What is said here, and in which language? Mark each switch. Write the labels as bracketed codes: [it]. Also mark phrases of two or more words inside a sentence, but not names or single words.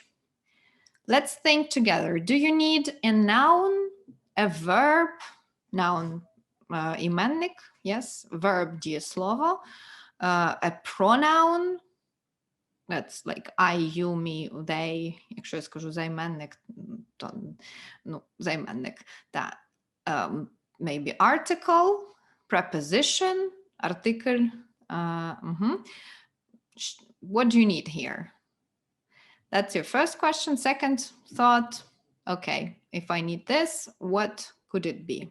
[en] Let's think together. Do you need a noun, a verb, noun imennik, yes, verb дієслово, a pronoun, that's like I, you, me, they. [uk] Якщо я скажу займенник, то займенник. [en] That maybe article, preposition, article. What do you need here? That's your first question. Second thought, okay, if I need this, what could it be?